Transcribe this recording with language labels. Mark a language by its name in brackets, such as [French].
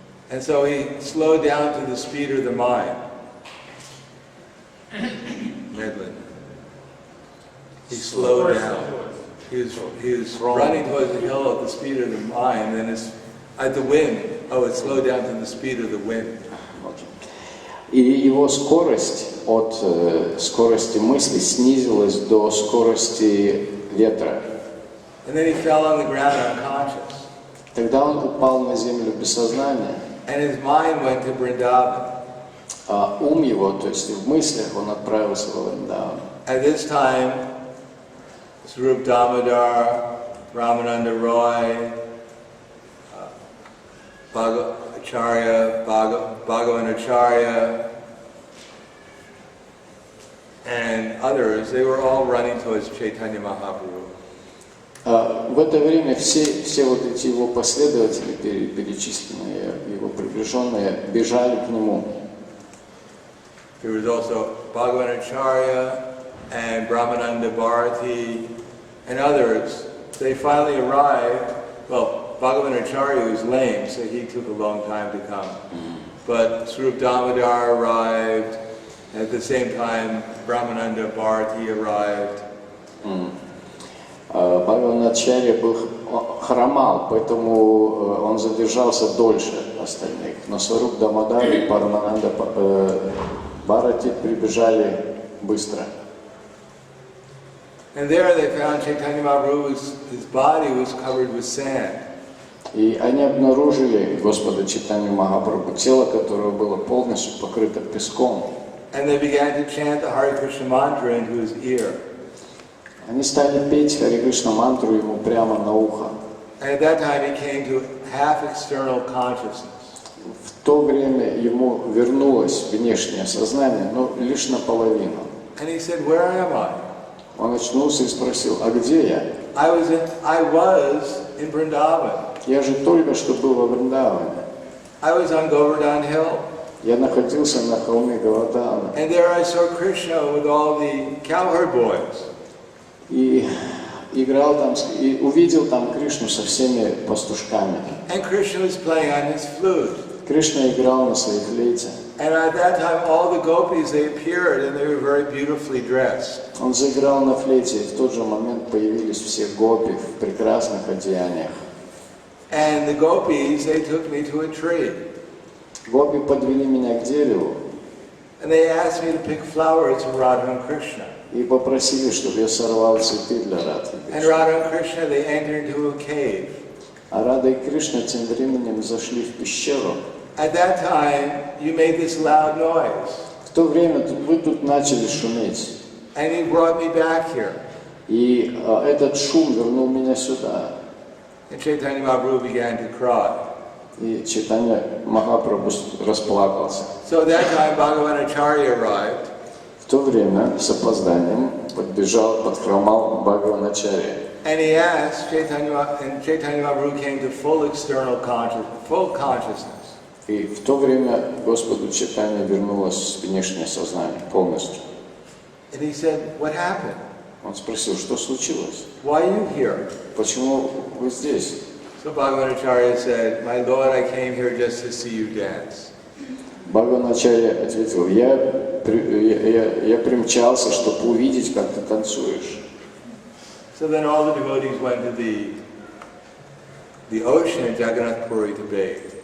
[English] And so he slowed down to the speed of the mind. Medlin. He slowed down. He was running towards the hill at the speed of the mind, and it's at the wind. Oh, it slowed down to the speed of the wind. [Russian] И его скорость от скорости мысли снизилась до скорости ветра. [English] And then he fell on the ground unconscious. [Russian] Тогда он упал на землю без сознания. [English] And his mind went to Vrindavan. [Russian] А ум его, то есть в мыслях, он отправился во Вриндаван. [English] At this time, Radha-Damodara, Ramananda Roy, Acharya, Bhagavanacharya, and others, they were all running towards Chaitanya Mahaprabhu. [Russian] В это время все вот эти его последователи, перечисленные, его приближенные, бежали к нему. [English] There was also Bhagavanacharya and Brahmananda Bharati and others, they finally arrived. Well, Bhagavan Acharya was lame, so he took a long time to come. But Radha-Damodara arrived, and at the same time, Brahmananda Bharati arrived. [Russian] Бхагаван Ачарья хромал, поэтому он задержался дольше остальных. Но Сваруб Дамодар и Парамананда Бхарати прибежали быстро. [English] And there they found Chaitanya Mahaprabhu, his body was covered with sand. [Russian] И они обнаружили Господа Чайтанью Махапрабху, тело которого было полностью покрыто песком. [English] And they began to chant the Hare Krishna mantra into his ear. [Russian] Они стали петь Харе Кришна мантру ему прямо на ухо. [English] And at that time he came to half external consciousness. [Russian] В то время ему вернулось внешнее сознание, но лишь наполовину. [English] And he said, "Where am I?" [Russian] Он очнулся и спросил: а где я? [English] I was in Vrindavan. [Russian] Я же только что был во Вриндаване. [English] I was on Govardhan Hill. [Russian] Я находился на холме Говардхана. [English] And there I saw Krishna with all the cowherd boys. [Russian] И играл там, и увидел там Кришну со всеми пастушками. [English] And Krishna was playing on his flute. [Russian] Кришна играл на своей флейте. [English] And at that time all the gopis, they appeared and they were very beautifully dressed. [Russian] Он заиграл на флейте, и в тот же момент появились все гопи в прекрасных одеяниях. [English] And the gopis, they took me to a tree. [Russian] Гопи подвели меня к дереву. [English] And they asked me to pick flowers for Radha and Krishna. [Russian] И попросили, чтобы я сорвал цветы для Радхи. [English] And Radha and Krishna, they entered into a cave. [Russian] А Рада и Кришна тем временем зашли в пещеру. [English] At that time, you made this loud noise. [Russian] В то время вы тут начали шуметь. [English] And you brought me back here. [Russian] И этот шум вернул меня сюда. [English] And Chaitanya Mahaprabhu began to cry. [Russian] И Чайтанья Махапрабху расплакался. [English] So at that time, Bhagavan Acharya arrived. [Russian] В то время с опозданием подхромал Бхагаван Ачарья. [English] And he asked Chaitanya Mahaprabhu came to full external consciousness. [Russian] И в то время Господу Чайтанье вернулось внешнее сознание полностью. [English] And he said, "What happened? [Russian] Он спросил, что случилось? [English] Why are you here?" [Russian] Почему вы здесь? [English] So Bhagavan Acharya said, "My Lord, I came here just to see you dance." [Russian] Бхагаван Ачарья ответил: я примчался, чтобы увидеть, как ты танцуешь. [English] So then all the devotees went to the ocean in Jagannath Puri to bathe.